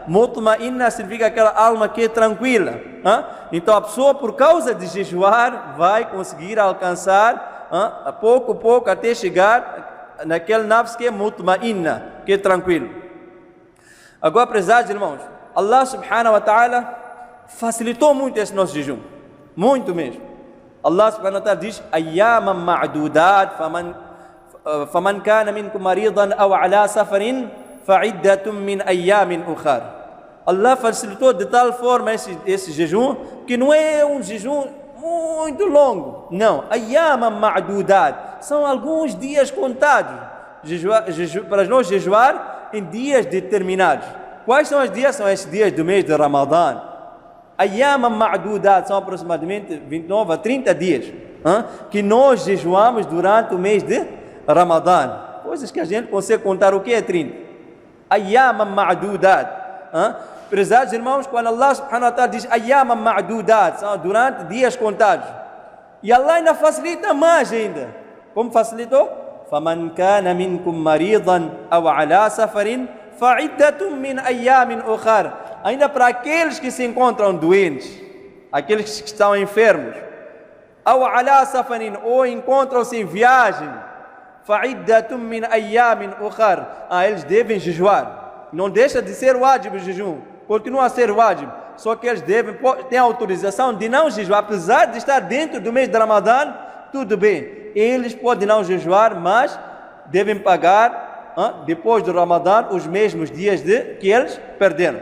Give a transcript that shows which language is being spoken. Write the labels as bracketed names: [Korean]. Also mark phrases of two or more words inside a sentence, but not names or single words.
[Portuguese] Mutma'inna significa aquela alma que é tranquila. Então a pessoa, por causa de jejuar, vai conseguir alcançar a pouco até chegar naquele nafs que é mutma'inna, que é tranquilo. Agora, prezados irmãos, Allah [Arabic] سبحانه وتعالى [Portuguese] facilitou muito esse nosso jejum, muito mesmo. [Arabic] Allah سبحانه وتعالى diz: أياما معدودات فمن كان منكم مريضا أو على سفر فعدة من أيام أخر. [Portuguese] Allah facilitou de tal forma esse jejum, que não é um jejum muito longo, não. [Arabic] أياما معدودات, [Portuguese] são alguns dias contados para nós jejuar em dias determinados. Quais são os dias? São esses dias do mês de Ramadã. [Arabic] أيام معدودات, [Portuguese] são aproximadamente 29 a 30 dias que nós jejuamos durante o mês de Ramadã. Coisas que a gente consegue contar. O que é 30? [Arabic] أيام معدودات. [Portuguese] Prezados irmãos, quando Allah [Arabic] سبحانه وتعالى [Portuguese] diz [Arabic] أيام معدودات, [Portuguese] são durante dias contados. E Allah ainda facilita mais ainda. Como facilitou? [Arabic] فَمَنْ كَانَ مِنْكُمْ مَرِيضًا أَوْ عَلَى سَفَرٍ فَعِدَّةٌ مِنْ أَيَّامٍ أُخَرٍ. [Portuguese] Ainda para aqueles que se encontram doentes, aqueles que estão enfermos, [Arabic] أَوْ عَلَى سَفَرٍ, [Portuguese] ou encontram-se em viagem, [Arabic] فَعِدَّةٌ مِنْ أَيَّامٍ أُخَرٍ. [Portuguese] Eles devem jejuar. Não deixa de ser wajib o jejum, continua a ser wajib. Só que eles têm a autorização de não jejuar, apesar de estar dentro do mês de Ramadã, tudo bem. Eles podem não jejuar, mas devem pagar depois do Ramadã os mesmos dias que eles perderam.